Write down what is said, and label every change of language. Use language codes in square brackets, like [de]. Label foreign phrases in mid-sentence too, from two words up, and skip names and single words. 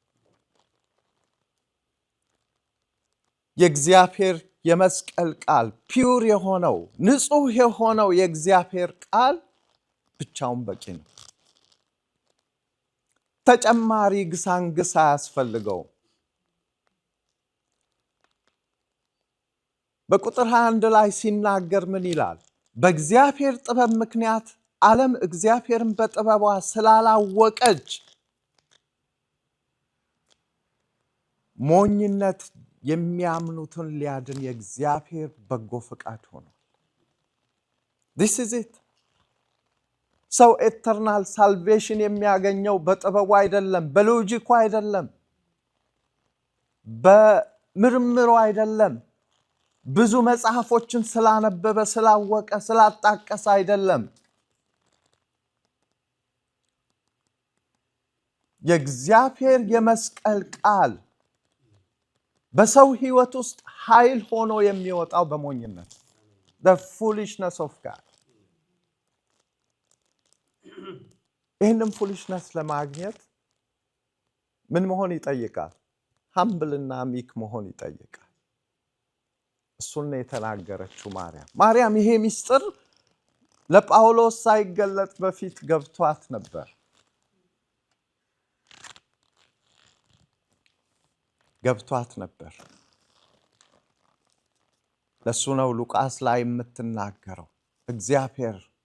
[am] የእግዚአብሔር የመስቀል ቃል ፒውር የሆነው ንጹህ የሆነው የእግዚአብሔር ቃል ብቻውን በቂ ነው። ተጨማሪ ግሳንግስ አያስፈልገውም። በቁጥር 21 ላይ ሲናገር ምን ይላል? በእግዚአብሔር ጥበብ ምክንያት ዓለም እግዚአብሔርን በጥበቧ ስላላወቀች ሞኝነት የሚያምኑትን ሊያድን የእግዚአብሔር በጎ ፈቃድ ሆኗል። [en] This is it. [am] ሰው [en] eternal salvation [am] የሚያገኘው በጥበቡ አይደለም፣ በሎጂኩ አይደለም፣ በምርምሩ አይደለም፣ ብዙ መጽሐፎችን ስላነበበ ስላወቀ ስላጣቀሰ አይደለም። የእግዚአብሔር የመስቀል ቃል በሰው ሕይወት ውስጥ ኃይል ሆኖ የሚወጣው በሞኝነት [en] the foolishness of God። [am] ይህንን ፉሊሽነስ ለማግኘት ምን መሆን ይጠይቃል? ሀምብልና ሚክ መሆን ይጠይቃል። እሱን ነው የተናገረችው ማርያም። ይሄ ምስጢር ለጳውሎስ ሳይገለጥ በፊት ገብቷት ነበር። ለሱ ነው ሉቃስ ላይ የምትናገረው እግዚአብሔር